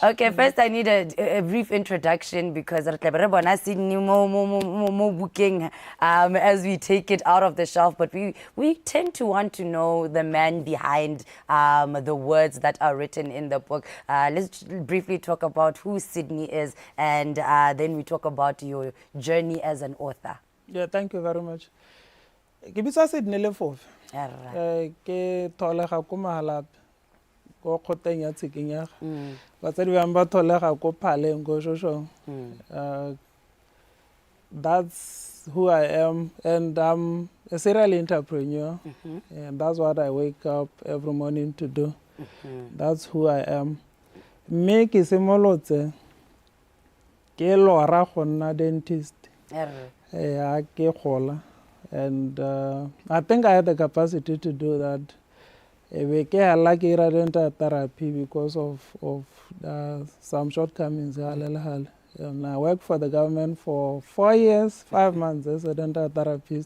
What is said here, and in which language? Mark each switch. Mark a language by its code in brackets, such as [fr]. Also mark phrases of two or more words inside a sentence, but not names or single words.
[en] Okay, first I need a brief introduction because as we take it out of the shelf, but we tend to want to know the man behind the words that are written in the book. Let's briefly talk about who Sydney is, and then we talk about your journey as an author. Yeah, thank you very much. [tn] Ke bitsa Sydney Lefofe. Ke tholega ko Mahalap ko khoteng ya Tsikinyega. Batsadi ba ba tholega ko Phaleng ko Shoshong. [en] That's who I am, and I'm a serial entrepreneur, and that's what I wake up every morning to do. That's who I am. [tn] Me ke simolotse ke lora go nna dentist. Ke gola. [en] And I think I had the capacity to do that. I like dental therapy because of some shortcomings. And I worked for the government for 4 years, 5 months as a dental therapist.